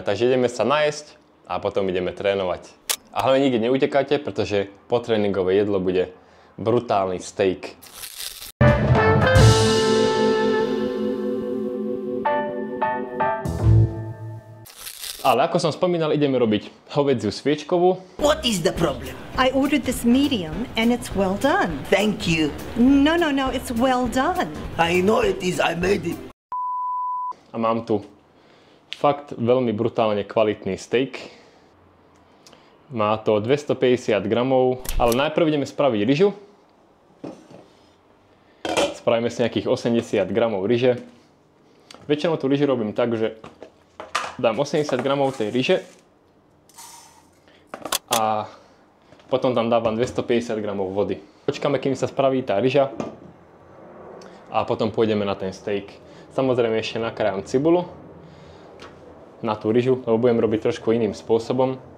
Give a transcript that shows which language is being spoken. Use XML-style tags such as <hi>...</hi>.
<sk>Takže ideme sa najesť a potom ideme trénovať. A hlavne nikde neutekajte, pretože potréningové jedlo bude brutálny steak. Ale ako som spomínal, ideme robiť hovädziu sviečkovú.</sk> <en>What is the problem? I ordered this medium and it's well done. Thank you. No, it's well done. I know it is, I made it.</en> <sk>A mám tu fakt veľmi brutálne kvalitný steak. Má to 250 gramov, ale najprv ideme spraviť ryžu. Spravíme si nejakých 80 gramov ryže. Väčšinou tú ryžu robím tak, že dám 80 gramov tej ryže a potom tam dávam 250 gramov vody. Počkáme, kým sa spraví tá ryža a potom pôjdeme na ten steak. Samozrejme ešte nakrájam cibulu na tú ryžu, lebo budem robiť trošku iným spôsobom.</sk>